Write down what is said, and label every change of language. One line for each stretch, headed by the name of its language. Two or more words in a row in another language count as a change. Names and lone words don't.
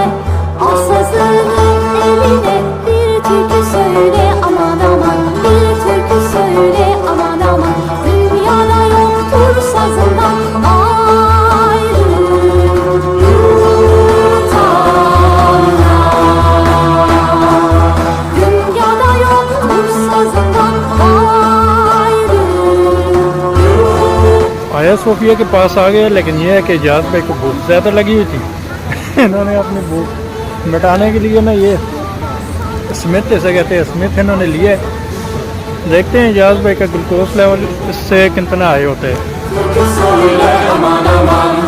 Turkish: Al sazının eline, bir türkü söyle aman aman, bir türkü söyle aman aman. Dünyada yoktur sazından ayrı yutanlar. Dünyada yoktur sazından ayrı
Urdu: آیا صوفیہ کے پاس آ گئے، لیکن یہ ہے کہ اعجاز بھائی کو بھوک زیادہ لگی ہوئی تھی، انہوں نے اپنی بھوک مٹانے کے لیے نا یہ اسمتھ جیسے کہتے ہیں اسمتھ انہوں نے لیا ہے۔ دیکھتے ہیں اعجاز بھائی کا
English: glucose level
Urdu: اس سے کتنا ہائی ہوتا ہے۔
Turkish: türkü söyle aman aman.